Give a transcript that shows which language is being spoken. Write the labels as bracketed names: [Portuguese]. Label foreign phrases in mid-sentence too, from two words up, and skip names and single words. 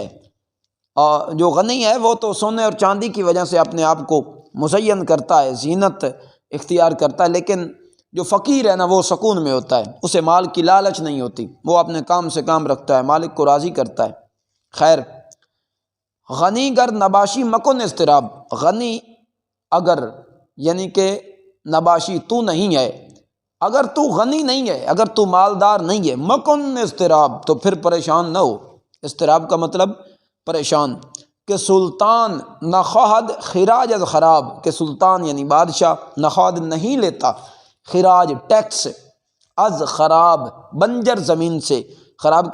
[Urdu] اور جو غنی ہے وہ تو سونے اور چاندی کی وجہ سے اپنے آپ کو مزین کرتا ہے، زینت اختیار کرتا ہے، لیکن جو فقیر ہے نا وہ سکون میں ہوتا ہے، اسے مال کی لالچ نہیں ہوتی، وہ اپنے کام سے کام رکھتا ہے، مالک کو راضی کرتا ہے۔ خیر، [Persian] غنی گر نباشی مکن اضطراب، [Urdu] غنی اگر یعنی کہ نباشی تو نہیں ہے، اگر تو غنی نہیں ہے، اگر تو مالدار نہیں ہے، [Persian] مکن اضطراب، [Urdu] تو پھر پریشان نہ ہو۔ اضطراب کا مطلب پریشان، [Persian] کہ سلطان نخواہد خراج از خراب، [Urdu] کہ سلطان یعنی بادشاہ نخواہد نہیں لیتا خراج ٹیکس [Persian] از خراب، [Urdu] بنجر زمین سے، خراب